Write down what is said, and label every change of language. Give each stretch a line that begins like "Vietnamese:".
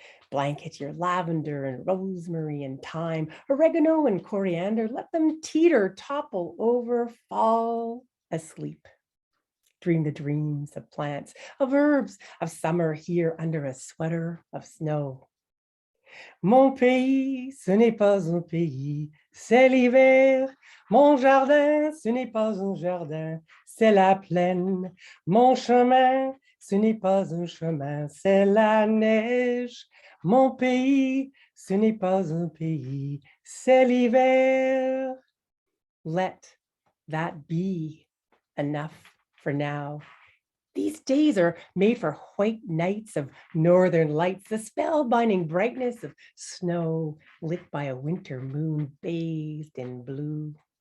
English: Blanket your lavender and rosemary and thyme, oregano and coriander, let them teeter, topple over, fall asleep. Dream the dreams of plants, of herbs, of summer here under a sweater of snow.
French: Mon pays, ce n'est pas un pays, c'est l'hiver. Mon jardin, ce n'est pas un jardin, c'est la plaine. Mon chemin, ce n'est pas un chemin, c'est la neige. Mon pays, ce n'est pas un pays, c'est l'hiver.
English: Let that be enough for now. These days are made for white nights of northern lights, the spellbinding brightness of snow lit by a winter moon bathed in blue.